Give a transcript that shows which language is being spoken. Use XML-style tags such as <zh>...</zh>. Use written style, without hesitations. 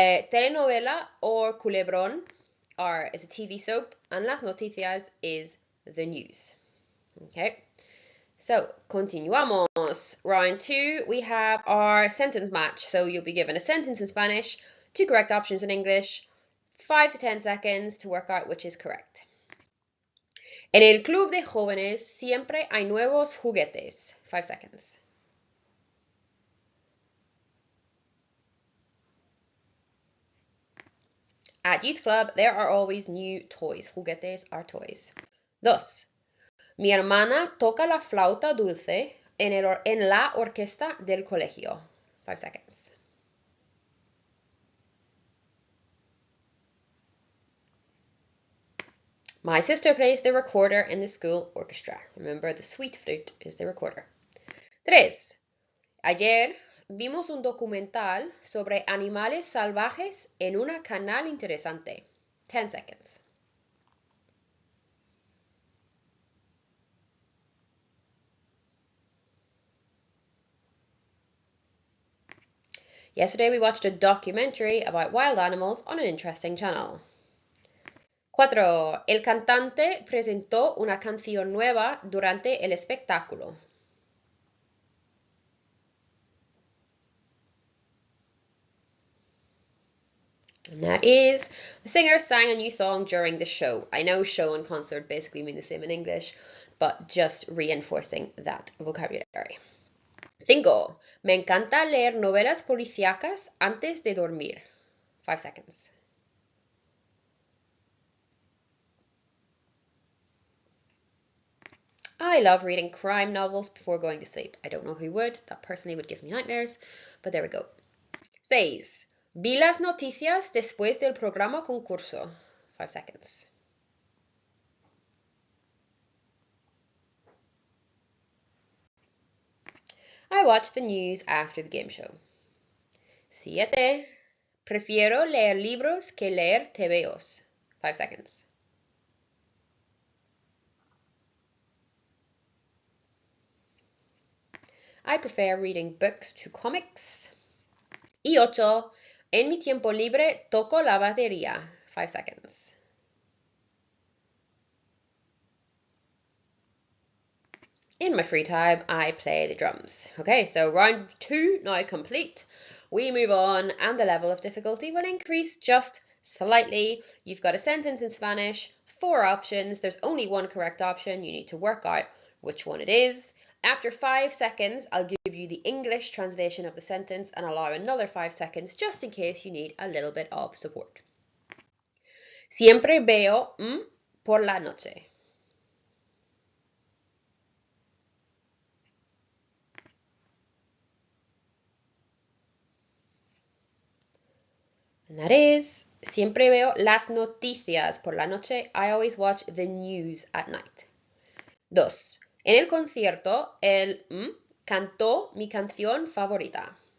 <en>Telenovela or culebrón is a TV soap, and</en> <es>las noticias</es> <en>is the news. Okay, so continuamos. Round 2, we have our sentence match. So you'll be given a sentence in Spanish, 2 correct options in English, 5 to 10 seconds to work out which is correct.</en> <es>En el club de jóvenes siempre hay nuevos juguetes.</es> <en>5 seconds. At youth club, there are always new toys. Juguetes are toys. 2.</en> <es>Mi hermana toca la flauta dulce en la orquesta del colegio.</es> <en>5 seconds. My sister plays the recorder in the school orchestra. Remember, the sweet flute is the recorder. 3.</en> <es>Ayer vimos un documental sobre animales salvajes en una canal interesante.</es> <en>10 seconds. Yesterday we watched a documentary about wild animals on an interesting channel.</en> <es>4. El cantante presentó una canción nueva durante el espectáculo.</es> <en>And that is, the singer sang a new song during the show. I know show and concert basically mean the same in English, but just reinforcing that vocabulary. 5.</en> <es>Me encanta leer novelas policíacas antes de dormir.</es> <en>5 seconds. I love reading crime novels before going to sleep. I don't know who would. That personally would give me nightmares, but there we go. 6.</en> <es>Vi las noticias después del programa concurso.</es> <en>5 seconds. I watched the news after the game show. 7.</en> <es>Prefiero leer libros que leer TVOs.</es> <en>5 seconds. I prefer reading books to comics.</en> <es>Y 8. En mi tiempo libre toco la batería.</es> <en>5 seconds. In my free time, I play the drums. Okay, so round 2 now complete. We move on, and the level of difficulty will increase just slightly. You've got a sentence in Spanish, 4 options. There's only one correct option. You need to work out which one it is. After 5 seconds, I'll give you the English translation of the sentence and allow another 5 seconds just in case you need a little bit of support.</en> <es>Siempre veo por la noche.</es> <en>And that is,</en> <es>siempre veo las noticias por la noche.</es> <en>I always watch the news at night. 2.</en> <es>En el concierto, él cantó mi canción favorita.</es>